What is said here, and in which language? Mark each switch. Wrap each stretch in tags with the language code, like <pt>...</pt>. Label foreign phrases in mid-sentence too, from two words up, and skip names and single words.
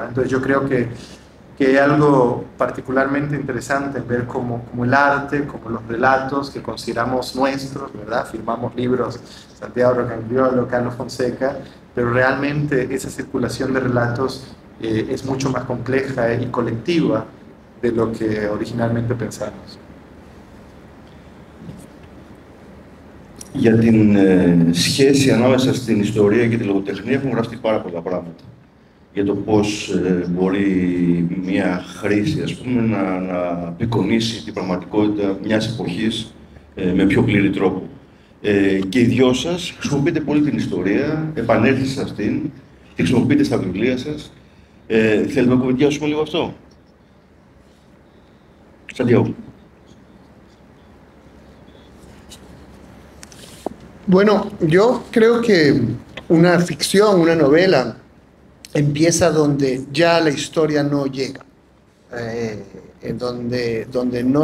<es>Entonces yo creo que hay algo particularmente interesante en ver cómo el arte, como los relatos que consideramos nuestros, ¿verdad? Firmamos libros, Santiago Rocagliolo, Carlos Fonseca, pero realmente esa circulación de relatos es mucho más compleja y colectiva de lo que originalmente pensamos.</es> <el>Για την σχέση ανάμεσα στην ιστορία και τη λογοτεχνία έχουν γραφτεί πάρα πολλά πράγματα. Για το πώς μπορεί μια χρήση, ας πούμε, να απεικονίσει την πραγματικότητα μιας εποχής με πιο πλήρη τρόπο. Και οι δυο σας χρησιμοποιείτε πολύ την ιστορία, επανέλθετε σε αυτήν, τη χρησιμοποιείτε στα βιβλία σας. Θέλετε να κουβεντιάσουμε λίγο αυτό?</el> <es>Santiago. Bueno, yo creo que una ficción, una novela, empieza donde ya la historia no llega, en donde no</es>